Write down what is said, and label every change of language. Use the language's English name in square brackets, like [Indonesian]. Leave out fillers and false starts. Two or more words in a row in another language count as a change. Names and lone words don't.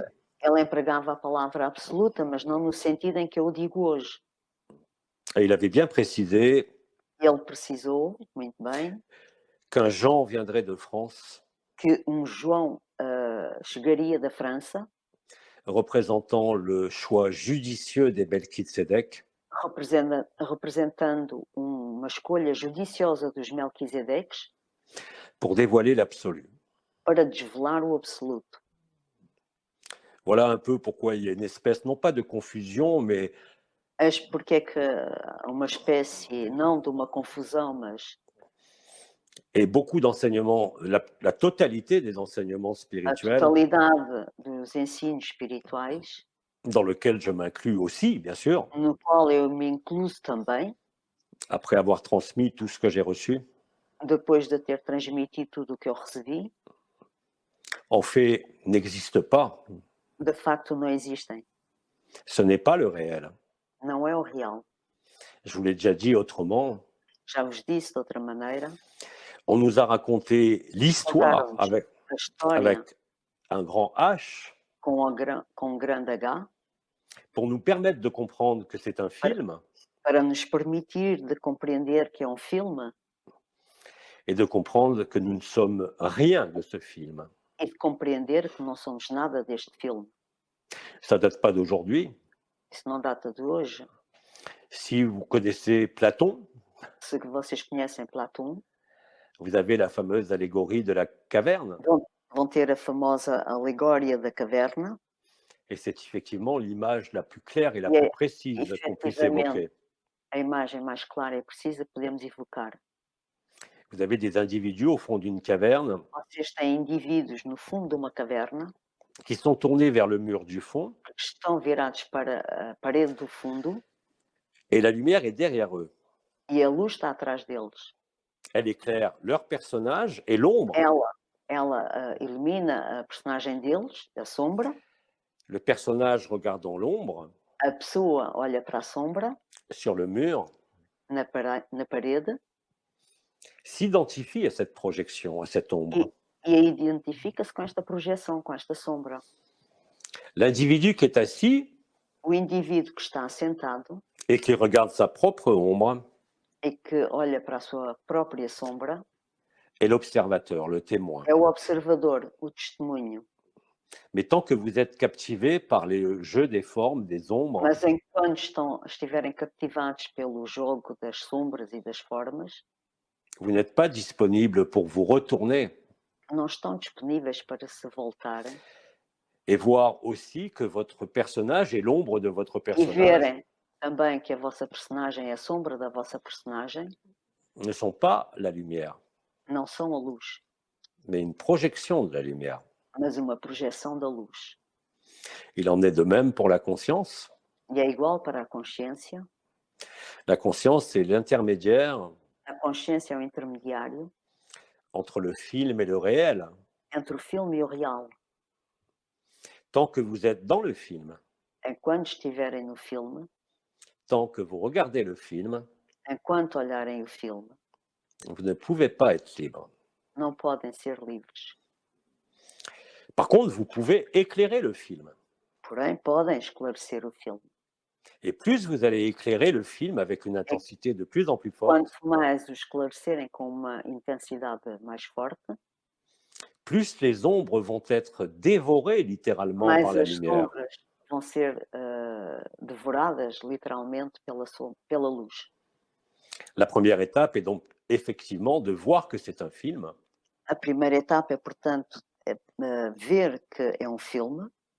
[Portuguese] ele empregava a palavra absoluta, mas não no sentido em que eu o digo hoje. [French] et il avait bien précisé [Portuguese] Ele precisou, muito bem, [French] qu'un Jean viendrait de France [Portuguese] que João chegaria da França, [French] représentant le choix judicieux des Melchizedek, [Portuguese] representando uma escolha judiciosa dos Melquisedeques [French] pour dévoiler l'absolu. [Portuguese] para desvelar o absoluto. [French] Voilà un peu pourquoi il y a une espèce, non pas de confusion, mais [Portuguese] Eis porque é que há uma espécie, não de uma confusão, mas [French] et beaucoup d'enseignements, la totalité des enseignements [Portuguese] a [French] spirituels, [Portuguese] totalidade dos ensinos espirituais, [French] dans lequel je m'inclus aussi, bien sûr, [Portuguese] no qual eu me incluo também, [French] après avoir transmis tout ce que j'ai reçu, [Portuguese] depois de ter transmitido tudo o que eu recebi, [French] en fait, n'existe pas. [Portuguese] de facto não existem. [French] Ce n'est pas le réel. [Portuguese] Não é o real. [French] Je vous l'ai déjà dit autrement. [Portuguese] Já vos disse de outra maneira, [French] On nous a raconté l'histoire [Portuguese] contaram-nos [French] avec, [Portuguese] a história [French] avec un grand H [Portuguese] com um grande H [French] pour nous permettre de comprendre que c'est un film [Portuguese] para nos permitir de compreender que é um filme [French] et de comprendre que nous ne sommes rien de ce film. [Portuguese] e de compreender que não somos nada deste filme. [French] Ça ne date pas d'aujourd'hui. [Portuguese] Isso não data de hoje. [French] Si vous connaissez Platon, [Portuguese] Se vocês conhecem Platão, [French] vous avez la fameuse allégorie de la caverne. [Portuguese] vão ter a famosa alegória da caverna, [French] Et c'est effectivement l'image la plus claire et la Yeah, plus précise qu'on puisse évoquer. [Portuguese] a imagem mais clara e precisa que podemos evocar. [French] Vous avez des individus au fond d'une caverne [Portuguese] Vocês têm indivíduos no fundo de uma caverna [French] qui sont tournés vers le mur du fond [Portuguese] que estão virados para a parede do fundo [French] et la lumière est derrière eux. [Portuguese] e a luz está atrás deles. [French] Elle éclaire leur personnage et l'ombre. [Portuguese] Ela ilumina a personagem deles, a sombra, [French] Le personnage regardant l'ombre [Portuguese] a pessoa olha para a sombra [French] sur le mur [Portuguese] na parede [French] s'identifie à cette projection, à cette ombre. [Portuguese] e identifica-se com esta projeção, com esta sombra. [French] L'individu qui est assis [Portuguese] O indivíduo que está sentado [French] et qui regarde sa propre ombre [Portuguese] e que olha para a sua própria sombra [French] est l'observateur, le témoin. [Portuguese] é o observador, o testemunho. [French] Mais tant que vous êtes captivé par les jeux des formes, des ombres, [Portuguese] Mas enquanto estiverem captivados pelo jogo das sombras e das formas, [French] vous n'êtes pas disponible pour vous retourner [Portuguese] não estão disponíveis para se voltarem [French] et voir aussi que votre personnage est l'ombre de votre [Portuguese] e [French] personnage [Portuguese] verem também que a vossa personagem é a sombra da vossa personagem, [French] ne sont pas la lumière, [Portuguese] não são a luz, [French] mais une projection de la lumière. [Portuguese] mas uma projeção da luz. [French] Il en est de même pour la conscience. [Portuguese] E é igual para a consciência. [French] La conscience, c'est l'intermédiaire [Portuguese] A consciência é o intermediário [French] entre le film et le réel. [Portuguese] entre o filme e o real. [French] Tant que vous êtes dans le film, [Portuguese] Enquanto estiverem no filme, [French] tant que vous regardez le film, [Portuguese] enquanto olharem o filme, [French] vous ne pouvez pas être libre. [Portuguese] não podem ser livres. [French] Par contre, vous pouvez éclairer le film. [Portuguese] Porém, podem esclarecer o filme. [French] Et plus vous allez éclairer le film avec une intensité de plus en plus forte, [Portuguese] Quanto mais o esclarecerem com uma intensidade mais forte, [French] plus les ombres vont être dévorées littéralement [Portuguese] mais [French] par la [Portuguese] as [French] lumière. [Portuguese] sombras vão ser devoradas literalmente pela luz. [French] La première étape est donc effectivement de voir que c'est un film, [Portuguese] A primeira etapa é, portanto, ver que é um filme,